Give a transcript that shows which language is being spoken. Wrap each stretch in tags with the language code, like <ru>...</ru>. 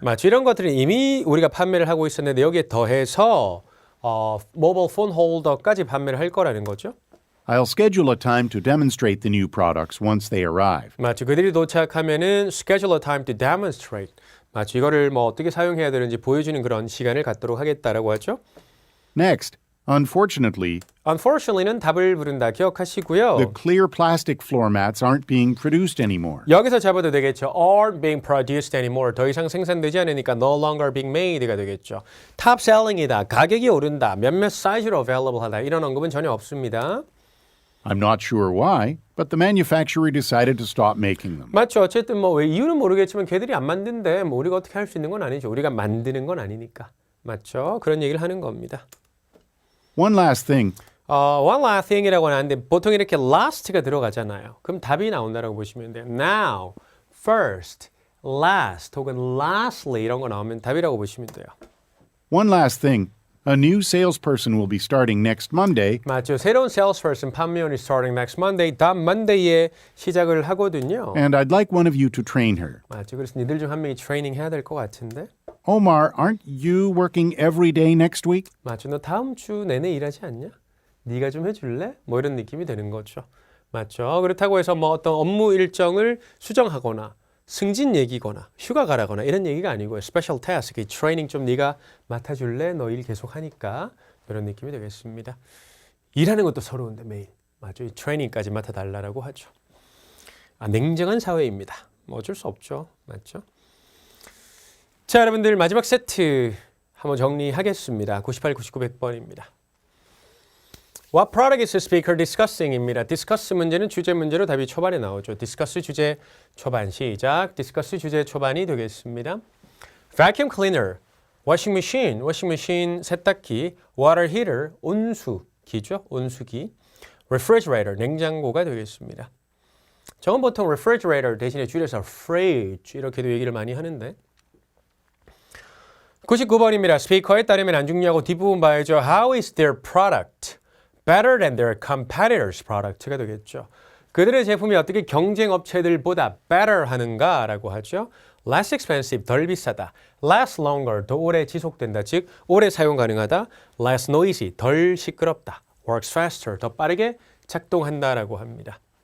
<ko>맞죠. 이런 것들은 이미 우리가 판매를 하고 있었는데 여기에 더해서 모바일 폰 홀더까지 판매를 할 거라는 거죠.</ko> <en>I'll schedule a time to demonstrate the new products once they arrive.</en> <ko>맞죠. 그들이 도착하면은</ko> <en>schedule a time to demonstrate.</en> <ko>맞죠. 이거를 뭐 어떻게 사용해야 되는지 보여주는 그런 시간을 갖도록 하겠다라고 하죠.</ko> <en>Next, unfortunately는</en> <ko>답을 부른다. 기억하시고요.</ko> <en>the clear plastic floor mats aren't being produced anymore.</en> <ko>여기서 잡아도 되겠죠.</ko> <en>aren't being produced anymore.</en> <ko>더 이상 생산되지 않으니까</ko> <en>no longer being made</en> <ko>가 되겠죠.</ko> <en>top selling이다.</en> <ko>가격이 오른다. 몇몇 사이즈로 available하다. 이런 언급은 전혀 없습니다.</ko> <en>I'm not sure why, but the manufacturer decided to stop making them.</en> <ko>맞죠. 어쨌든 뭐 왜 이유는 모르겠지만 걔들이 안 만든데 뭐 우리가 어떻게 할 수 있는 건 아니죠. 우리가 만드는 건 아니니까. 맞죠. 그런 얘기를 하는 겁니다.</ko> <en>One last thing. one last thing이라고</en> <ko>하는데 보통 이렇게 last가 들어가잖아요. 그럼 답이 나온다라고 보시면 돼요. Now, first, last 혹은 lastly 이런 거 나오면 답이라고 보시면 돼요.</ko> <en>One last thing. A new salesperson will be starting next Monday,</en> <ko>맞죠. 새로운 salesperson 판매원이</ko> <en>starting next Monday,</en> <ko>다음 Monday에 시작을 하거든요.</ko> <en>and I'd like one of you to train her.</en> <ko>맞죠. 그래서 니들 중 한 명이 트레이닝 해야 될 것 같은데.</ko> <en>Omar, aren't you working every day next week?</en> <ko>맞죠. 너 다음 주 내내 일하지 않냐? 네가 좀 해줄래? 뭐 이런 느낌이 되는 거죠. 맞죠. 그렇다고 해서 뭐 어떤 업무 일정을 수정하거나 승진 얘기거나 휴가 가라거나 이런 얘기가 아니고요. 스페셜 태스크, 트레이닝 좀 네가 맡아줄래? 너 일 계속 하니까 이런 느낌이 되겠습니다. 일하는 것도 서러운데 매일. 맞죠. 이 트레이닝까지 맡아달라고 하죠. 냉정한 사회입니다. 뭐 어쩔 수 없죠. 맞죠. 자, 여러분들 마지막 세트 한번 정리하겠습니다. 98, 99, 100번입니다.</ko> <en>What product is the speaker discussing입니다.</en> <ko>discuss 문제는 주제 문제로 답이 초반에 나오죠. discuss 주제 초반 시작. discuss 주제 초반이 되겠습니다.</ko> <en>vacuum cleaner, washing machine 세탁기, water heater 온수기죠.</en> <ko>온수기, refrigerator 냉장고가 되겠습니다. 저건 보통 refrigerator 대신에 줄여서 fridge 이렇게도 얘기를 많이 하는데 99번입니다. 스피커에 따르면 안중요하고 뒷부분 봐야죠.</ko> <en>How is their product better than their competitors' product가 되겠죠.</en> <ko>그들의 제품이 어떻게 경쟁 업체들보다 better 하는가라고 하죠.</ko> <en>less expensive,</en> <ko>덜 비싸다.</ko> <en>last longer,</en> <ko>더 오래 지속된다. 즉, 오래 사용 가능하다.</ko> <en>less noisy,</en> <ko>덜 시끄럽다.</ko> <en>works faster,</en> <ko>더 빠르게 작동한다라고 합니다.</ko>